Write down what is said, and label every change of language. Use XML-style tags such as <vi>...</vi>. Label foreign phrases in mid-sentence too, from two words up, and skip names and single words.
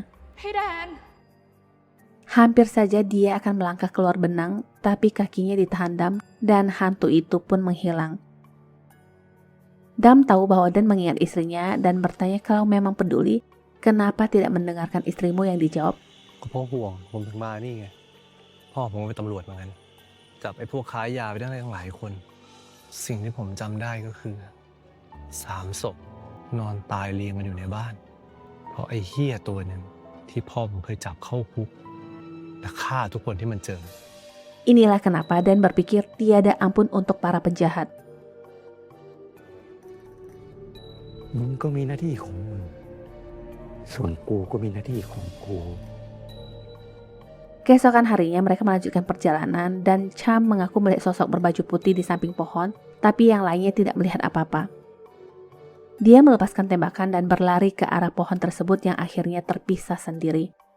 <en>Hey Dan.</en> <id>Hampir saja dia akan melangkah keluar benang, tapi kakinya ditahan Dam dan hantu itu pun menghilang. Dam tahu bahwa Dan mengingat istrinya dan bertanya kalau memang peduli, kenapa tidak mendengarkan istrimu yang dijawab.</id> <th>ก็เพราะห่วงผมถึงมานี่ไงพ่อผมก็เป็นตำรวจเหมือนกันจับไอ้พวกค้ายาไปได้ตั้งหลายคนสิ่งที่ผมจำได้ก็คือ3 ศพนอนตายเรียงกันอยู่ในบ้านเพราะไอ้เหี้ยตัวหนึ่งที่พ่อผมเคยจับเข้าคุกและฆ่าทุกคนที่มันเจอ</th> <id>Inilah kenapa Dan berpikir tiada ampun untuk para penjahat.</id> <th>มึงก็มีหน้าที่ของมึงส่วนกูก็มีหน้าที่ของกู</th> <id>Keesokan harinya mereka melanjutkan perjalanan dan Cham mengaku melihat sosok berbaju putih di samping pohon, tapi yang lainnya tidak melihat apa-apa. Dia melepaskan tembakan dan berlari ke arah pohon tersebut yang akhirnya terpisah sendiri.</id>